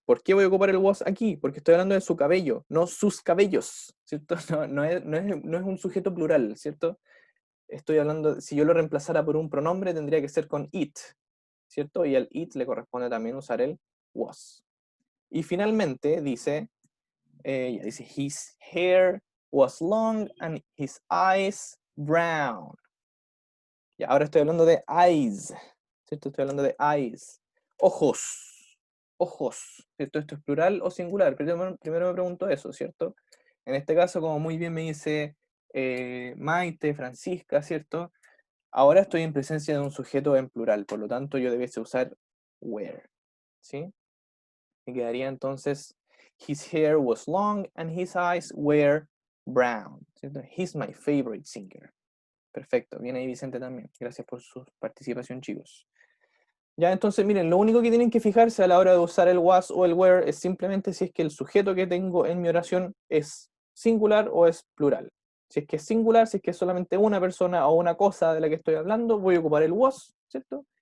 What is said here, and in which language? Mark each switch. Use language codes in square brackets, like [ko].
[es] ¿Por qué voy a ocupar el was aquí? Porque estoy hablando de su cabello, no sus cabellos, ¿cierto? No es un sujeto plural, ¿cierto? Estoy hablando, si yo lo reemplazara por un pronombre, tendría que ser con it, ¿cierto? Y al it le corresponde también usar el was. Y finalmente dice [en] his hair was long and his eyes brown. [es] Y ahora estoy hablando de eyes, ¿cierto? Estoy hablando de eyes. Ojos. Ojos. ¿Cierto? ¿Esto es plural o singular? Primero me pregunto eso, ¿cierto? En este caso, como muy bien me dice Maite, Francisca, ¿cierto? Ahora estoy en presencia de un sujeto en plural, por lo tanto yo debiese usar were, ¿sí? Me quedaría entonces, [en] his hair was long and his eyes were brown, [es] ¿cierto? [en] He's my favorite singer. [es] Perfecto, viene ahí Vicente también. Gracias por su participación, chicos. Ya, entonces, miren, lo único que tienen que fijarse a la hora de usar el was o el were es simplemente si es que el sujeto que tengo en mi oración es singular o es plural. Si es que es singular, si es que es solamente una persona o una cosa de la que estoy hablando, voy a ocupar el was, ¿cierto?